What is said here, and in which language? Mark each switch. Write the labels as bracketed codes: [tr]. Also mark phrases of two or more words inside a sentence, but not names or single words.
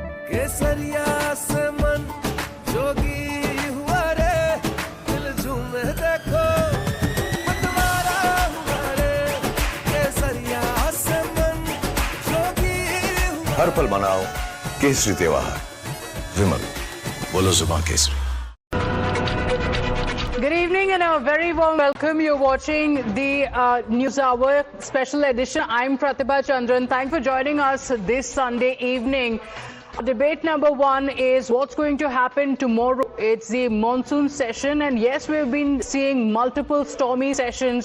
[hi] केसरिया से मन जोगी हुआ रे, दिल झूमे देखो मतवारा हुआ रे, केसरिया से मन जोगी हुआ। हर पल मनाओ केसरी त्योहार। विमल, बोलो जुबान केसरी। [en] Good evening and a very warm welcome. You're watching the News Hour special edition. I'm Pratibha Chandran. Thanks for joining us this Sunday evening. Debate number one is what's going to happen tomorrow. It's the monsoon session, and yes, we've been seeing multiple stormy sessions.